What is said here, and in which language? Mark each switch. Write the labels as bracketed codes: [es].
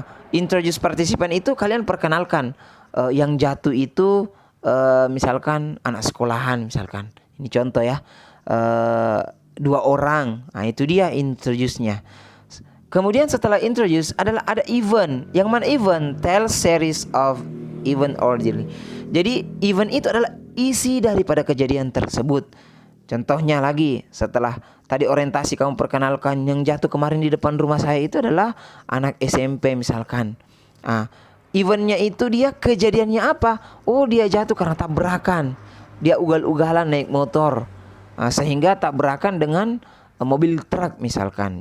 [id] Introduce participant itu kalian perkenalkan yang jatuh itu misalkan anak sekolahan misalkan. Ini contoh ya. 2 orang. Nah, itu dia introduce-nya. Kemudian setelah introduce adalah ada event. Yang mana event? [en] Tell series of event orderly. [id] Jadi event itu adalah isi daripada kejadian tersebut. Contohnya lagi, setelah tadi orientasi kamu perkenalkan yang jatuh kemarin di depan rumah saya itu adalah anak SMP misalkan. Eventnya itu dia kejadiannya apa? Oh, dia jatuh karena tabrakan. Dia ugal-ugalan naik motor. Sehingga tabrakan dengan mobil truk misalkan.